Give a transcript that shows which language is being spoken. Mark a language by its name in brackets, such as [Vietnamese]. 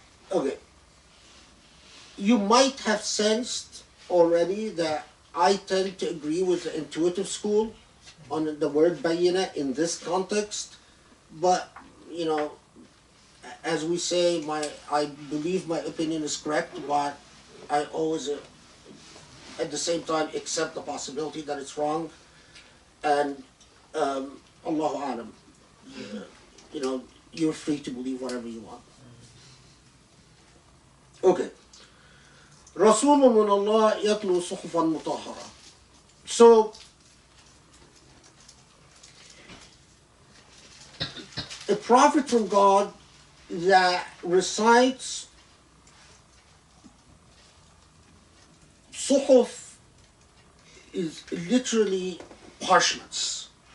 [English] Okay. You might have sensed already that I tend to agree with the intuitive school on the word Bayyinah in this context, but, you know, as we say, I believe my opinion is correct, but I always, at the same time, accept the possibility that it's wrong, and Allahu Alam, you know, you're free to believe whatever you want. Okay. [Arabic] رسول من الله يتلو صحفا مطهرة. [English] So, a prophet from God that recites suhuf is literally parchments.